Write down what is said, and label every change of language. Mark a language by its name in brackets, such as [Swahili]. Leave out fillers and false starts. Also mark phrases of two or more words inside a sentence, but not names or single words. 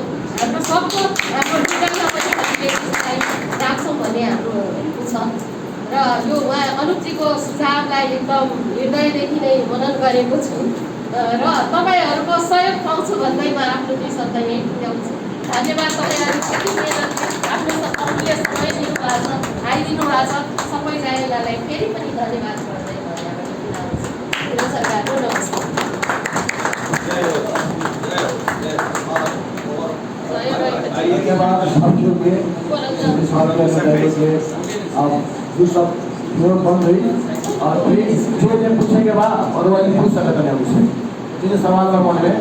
[Nepali] हाम्रो सबको हाम्रो लुगामा पनि हामीले त्यसलाई राख्छौँ भन्ने हाम्रो छ र यो उहाँ अनुपजीको सुझावलाई एकदम हृदयदेखि नै मनन गरेको छु र तपाईँहरूको सहयोग पाउँछु भन्दै म आफ्नो दुई शब्द यहीँ टुङ्ग्याउँछु। धन्यवाद। तपाईँहरू कति मेहनतले आफ्नो अमूल्य समय दिनुभएको छ, आइदिनु भएको छ, सबैजनालाई फेरि पनि धन्यवाद गर्दै म यहाँबाट बिदा हुन्छु। सरकारको नमस्कार। [Hindi] ये सब नोट बन रही और प्लीज जो ये पूछने के बाद और वाली पूछ सकते हैं मुझसे जिन्हें सवाल का मन में